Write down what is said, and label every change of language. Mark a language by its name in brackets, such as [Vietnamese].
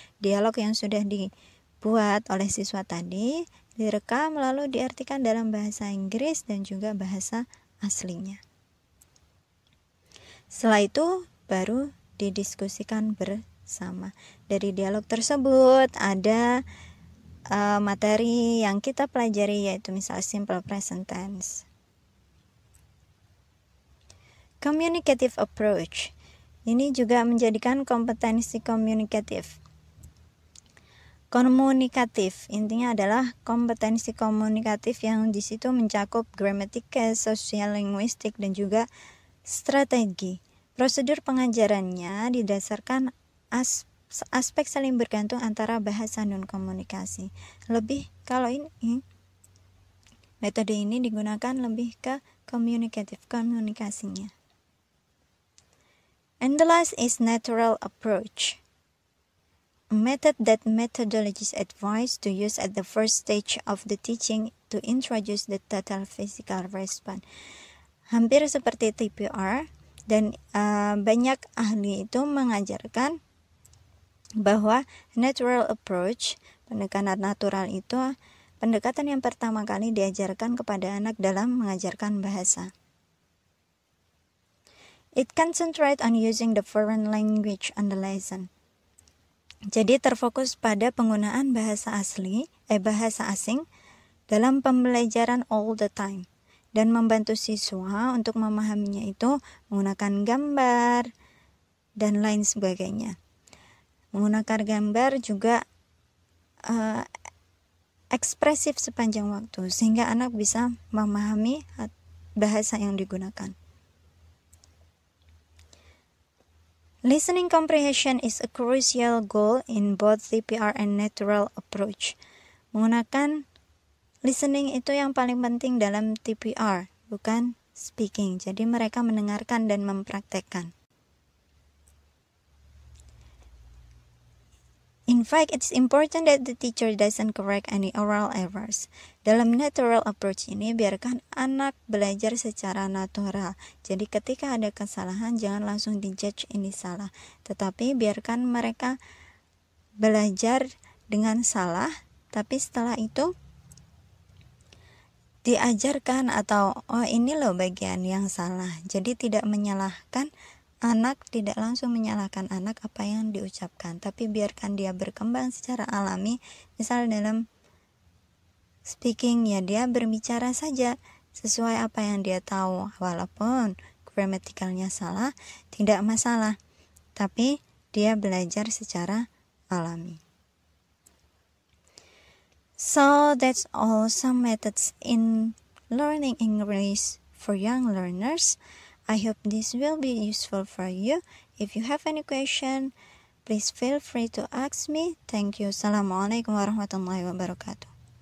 [Indonesian] Dialog yang sudah dibuat oleh siswa tadi direkam lalu diartikan dalam bahasa Inggris dan juga bahasa aslinya. Setelah itu baru didiskusikan bersama. Dari dialog tersebut ada materi yang kita pelajari, yaitu misal simple present tense. Communicative approach. Ini juga menjadikan kompetensi komunikatif. Komunikatif intinya adalah kompetensi komunikatif yang di situ mencakup gramatika, sosial linguistik dan juga strategi. Prosedur pengajarannya didasarkan aspek saling bergantung antara bahasa dan komunikasi. Kalau ini metode ini digunakan lebih ke komunikasinya. [English] And the last is natural approach. A method that methodologists advise to use at the first stage of the teaching to introduce the total physical response. [Indonesian] Hampir seperti TPR dan banyak ahli itu mengajarkan bahwa natural approach, pendekatan natural itu pendekatan yang pertama kali diajarkan kepada anak dalam mengajarkan bahasa. [English] It concentrates on using the foreign language on the lesson. [Indonesian] Jadi terfokus pada penggunaan bahasa asing dalam pembelajaran [English] all the time [Indonesian] dan membantu siswa untuk memahaminya itu menggunakan gambar dan lain sebagainya. Menggunakan gambar juga ekspresif sepanjang waktu sehingga anak bisa memahami bahasa yang digunakan. [English] Listening comprehension is a crucial goal in both TPR and natural approach. [Indonesian] Menggunakan listening itu yang paling penting dalam TPR, bukan speaking. Jadi mereka mendengarkan dan mempraktekkan. [English] In fact, it's important that the teacher doesn't correct any oral errors. [Indonesian] Dalam natural approach ini, biarkan anak belajar secara natural. Jadi ketika ada kesalahan, jangan langsung dijudge ini salah. Tetapi biarkan mereka belajar dengan salah, tapi setelah itu diajarkan atau ini loh bagian yang salah. Jadi tidak menyalahkan Anak tidak langsung menyalahkan anak apa yang diucapkan, tapi biarkan dia berkembang secara alami. Misal dalam speaking, ya dia berbicara saja sesuai apa yang dia tahu, walaupun gramatikalnya salah, tidak masalah, tapi dia belajar secara alami. [English] So that's all some methods in learning English for young learners. I hope this will be useful for you. If you have any question, please feel free to ask me. Thank you. [Arabic] Assalamualaikum warahmatullahi wabarakatuh.